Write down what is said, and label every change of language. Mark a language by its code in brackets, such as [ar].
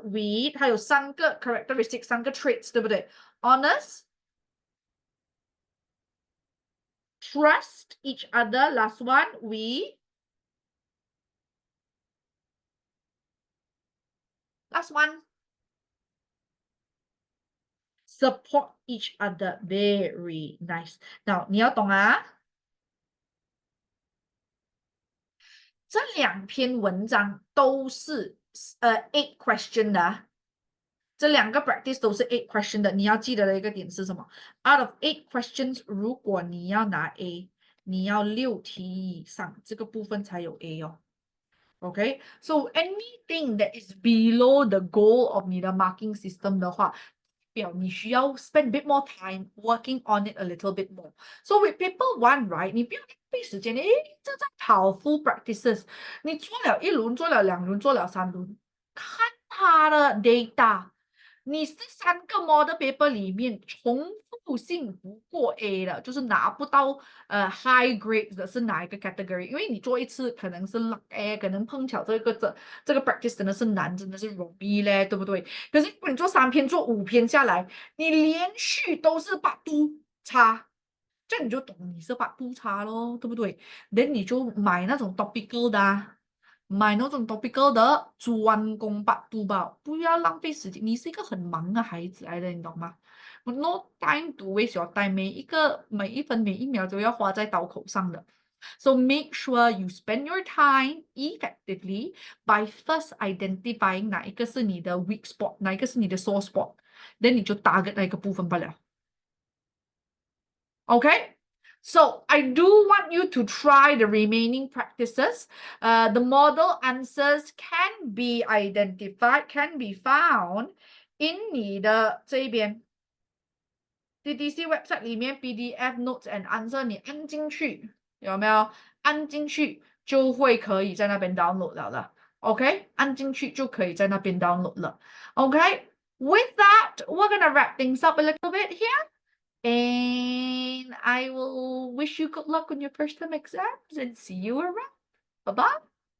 [en] We [zh] 它有3个 [en] characteristics， 3个 traits， [zh] 对不对 [en] ？Honest, trust each other. Last one, we. Last one, support each other. Very nice. [zh] Now 你要懂啊，这2篇文章都是8 question 的啊。这2个 practice 都是8 question 的，你要记得的一个点是什么 ？ [en] Out of 8 questions， [zh] 如果你要拿 A， 你要6题以上，这个部分才有 A 哦。 [en] Okay, so anything that is below the goal of 你的 marking system [zh] 的话，表你需要 [en] spend a bit more time working on it a little bit more. So with paper 1, right， [zh] 你不要浪费时间，这在跑 full practices， 你做了1轮，做了2轮，做了3轮，看它的 data。你是3个 model paper 里面重复性不过 A 的，就是拿不到high grades 的是哪一个 category？因为你做一次可能是 luck 可能碰巧这个 practice 真的是难，真的是容易嘞，对不对？可是如果你做3篇、做5篇下来，你连续都是把都差，这样你就懂你是把都差咯，对不对？ then 你就买那种 topical 的啊。买那种 topical 的专攻百度吧，不要浪费时间。你是一个很忙的孩子来的，你懂吗？ [en] No time to waste your time， [zh] 每一分每一秒都要花在刀口上的。 [en] So make sure you spend your time effectively by first identifying [zh] 哪一个是你的 [en] weak spot， 哪一个是你的 sore spot，then 你就 target [zh] 那一个部分罢了。 [en] Okay? So I do want you to try the remaining practices. The model answers can be identified, can be found in 你的这一边 DDC website 里面 PDF notes and answer [zh] 你按进去，有没有？按进去就会可以在那边 download 了的。 OK， 按进去就可以在那边 download 了。 [en] OK, with that, we're gonna wrap things up a little bit here. And I will wish you good luck on your first term exams and see you around. Bye-bye.